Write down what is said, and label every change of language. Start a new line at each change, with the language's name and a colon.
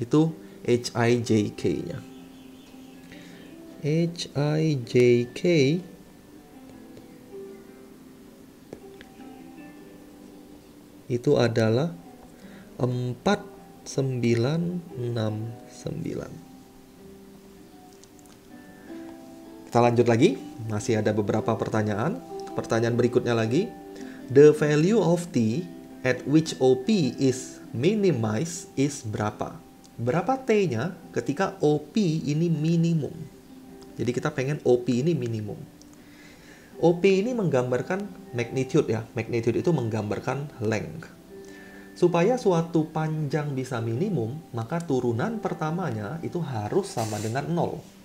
Indonesian: Itu HIJK-nya. HIJK itu adalah 4969. Kita lanjut lagi, masih ada beberapa pertanyaan. Pertanyaan berikutnya lagi.
English: The value of T at which OP is minimized is
Indonesian: berapa? Berapa T-nya ketika OP ini minimum? Jadi kita pengen OP ini minimum. OP ini menggambarkan magnitude ya. Magnitude itu menggambarkan length. Supaya suatu panjang bisa minimum, maka turunan pertamanya itu harus sama dengan 0.